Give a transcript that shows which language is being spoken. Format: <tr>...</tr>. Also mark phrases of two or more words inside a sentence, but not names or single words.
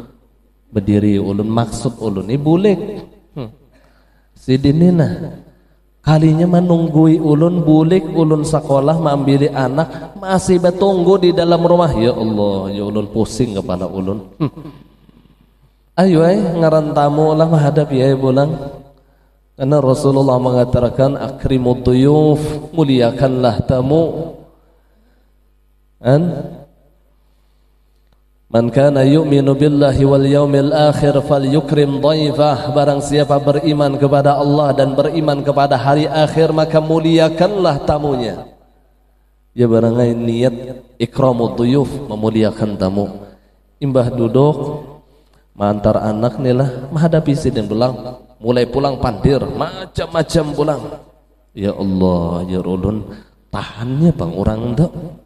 <bjn>Berdiri ulun, maksud ulun ni bulik. Sidinina kalinya menunggui ulun bulik, ulun sekolah maambili anak masih betunggu di dalam rumah.</bjn> <ar>يا الله,</ar> <bjn>ya ulun pusing kepala ulun. Ayo ngaran tamu lah menghadap ya pulang.</bjn> <id>Karena Rasulullah mengatakan</id> <ar>أكرموا الضيوف,</ar> <id>muliakanlah tamu.</id> <ar>من كان يؤمن بالله واليوم الآخر فليكرم ضيفه.</ar> <id>Barang siapa beriman kepada Allah dan beriman kepada hari akhir, maka muliakanlah tamunya.</id> <bjn>Ya barangai niat</bjn> <ar>إكرام الضيوف,</ar> <bjn>memuliakan tamu. Imbah duduk mantar anak nilah menghadapi sidin pulang. Mulai pulang pandir macam-macam pulang.</bjn> <ar>يا الله</ar> <bjn>ya ulun tahannya bang orang dak.</bjn>